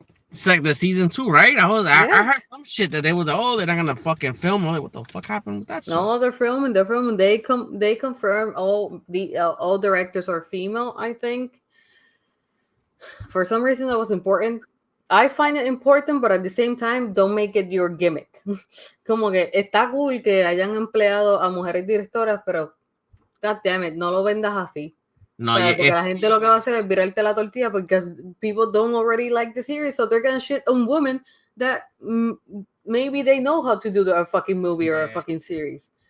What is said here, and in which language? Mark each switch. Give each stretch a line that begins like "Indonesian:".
English: It's like the season 2, right? I heard some shit that they was like, oh, they're not gonna fucking film. I'm like, what the fuck happened with that show? No, they're filming. They confirm all directors are female, I think. For some reason that was important. I find it important, but at the same time, don't make it your gimmick.
Spanish: Como que está cool que hayan empleado a mujeres directoras, pero
English: god damn it,
Spanish: no lo vendas así. No, porque la gente lo que va a hacer es virarte la tortilla
English: because people don't already like the series, so they're gonna shit on women that maybe they know how to do a fucking movie or a fucking series.